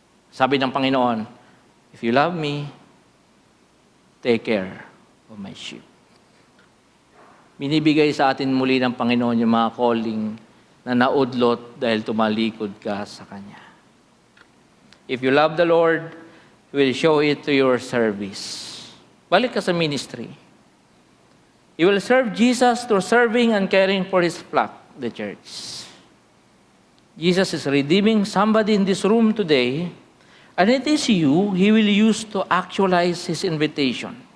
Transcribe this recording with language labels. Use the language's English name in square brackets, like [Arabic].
[Filipino] Sabi ng Panginoon, [English] if you love me, take care of my sheep. [Filipino] Binibigay sa atin muli ng Panginoon yung mga calling na naudlot dahil tumalikod ka sa Kanya. [English] If you love the Lord, He will show it to your service. [Filipino] Balik ka sa [English] ministry. You will serve Jesus through serving and caring for His flock, the church. Jesus is redeeming somebody in this room today, and it is you He will use to actualize His invitation.